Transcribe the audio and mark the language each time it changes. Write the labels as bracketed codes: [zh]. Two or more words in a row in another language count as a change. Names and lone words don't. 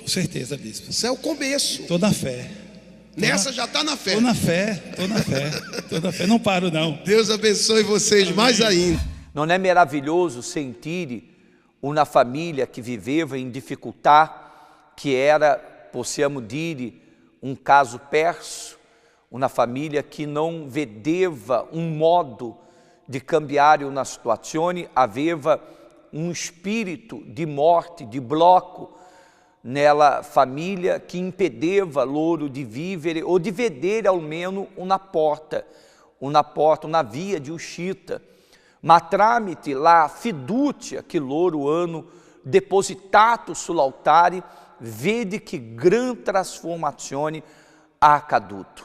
[pt] Com certeza, bispo. Isso é o começo. Estou na fé. Nessa já está na fé. Estou na fé. Não paro, não. Deus abençoe vocês. Amém. Mais ainda. Não é maravilhoso sentir uma família que viveva em dificuldade, que era, [it] possiamo dire, [pt] um caso [it] perso, [pt] uma família que não vedeva um modo de [it] cambiar una situazione, aveva [pt] um espírito de morte, de bloco [it] nella família que impedeva loro de vivere ou de vedere almeno una porta, una via di uscita, ma tramite la fiducia che loro hanno depositato sull'altare, vedi che gran trasformazione ha accaduto.